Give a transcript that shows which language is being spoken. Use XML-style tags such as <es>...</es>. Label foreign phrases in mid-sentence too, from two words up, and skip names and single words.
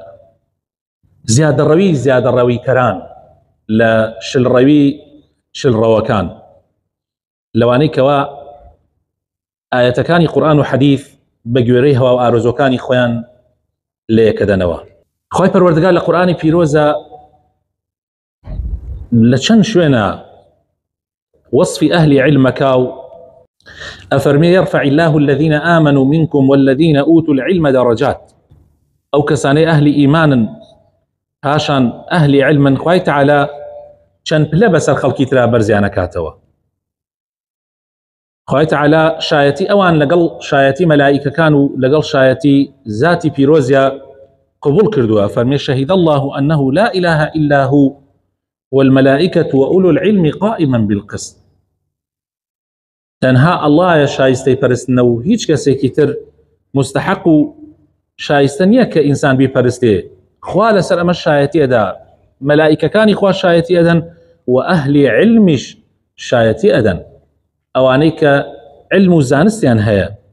<ckb>زیادەڕەویکەران، لە شلڕەوەکان، لەوانەی کەوا ئاەتەکانی قورئان و حەدیث بە گوێرەی هەوا و ئارۆزۆکانی خۆیان لە یەکەدەنەوە. خۆی پەروەردگار لە قورئانی پیرۆزە لە چەند شوێنە وصفی ئەهلی علمەکە و ئەفەرمێ</ckb> <ar>يرفع الله الذين آمنوا منكم والذين أوتوا العلم درجات.</ar> <ckb>ئەو کەسانەی ئەهلی ئیمانن پاشان ئەهلی علمن، خوای تەعالا چەند پلە بەسەر خەڵکی ترا بەرزیان ئەکاتەوە. خوای تەعالا شایەتی ئەوان لەگەڵ شایەتی مەلائیکەکان و لەگەڵ شایەتی ذاتی پیرۆزیە قبول کردووە. فەرمێ</ckb> <ar>شهد الله أنه لا إله إلا هو والملائكة وأولو العلم قائما بالقسط.</ar> <ckb>تەنها ئەڵڵایە شایستەی پەرستنە و هیچ کەسێکی تر مستحق و شایستە نییە کە ئینسان بیپەرستێ. خوا لەسەر ئەمە شایەتی ئەدا، مەلائیکەکانی خوا شایەتی ئەدەن و ئەهلی علمیش شایەتی ئەدەن، ئەوانەی کە علم و زانستیان هەیە.</ckb>